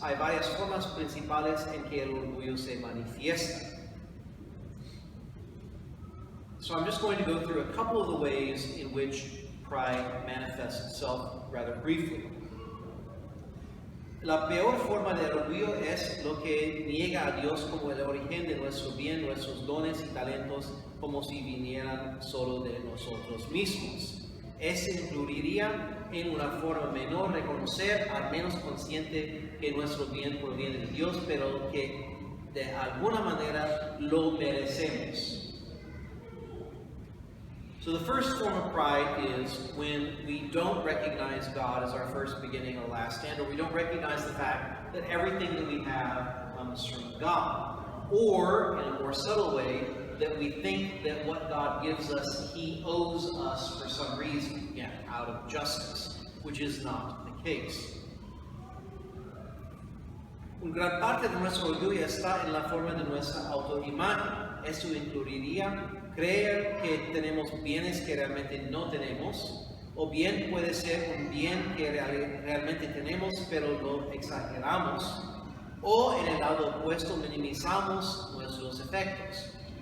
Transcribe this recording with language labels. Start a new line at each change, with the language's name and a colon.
Spanish: Hay varias formas principales en que el orgullo se manifiesta.
English: So I'm just going to go through a couple of the ways in which pride manifests itself rather briefly.
Spanish: La peor forma de orgullo es lo que niega a Dios como el origen de nuestro bien, nuestros dones y talentos, como si vinieran solo de nosotros mismos. Ese incluiría en una forma menor reconocer, al menos consciente, que nuestro bien proviene de Dios, pero que de alguna manera lo merecemos.
English: So the first form of pride is when we don't recognize God as our first beginning or last end, or we don't recognize the fact that everything that we have comes from God. Or, in a more subtle way, that we think that what God gives us, He owes us for some reason, again, out of justice, which is not the case.
Spanish: Una gran parte de nuestro orgullo está en la forma de nuestra autoimagen. Esto incluiría creer que tenemos bienes que realmente no tenemos, o bien puede ser un bien que realmente tenemos, pero lo exageramos, o en el lado opuesto minimizamos nuestros efectos.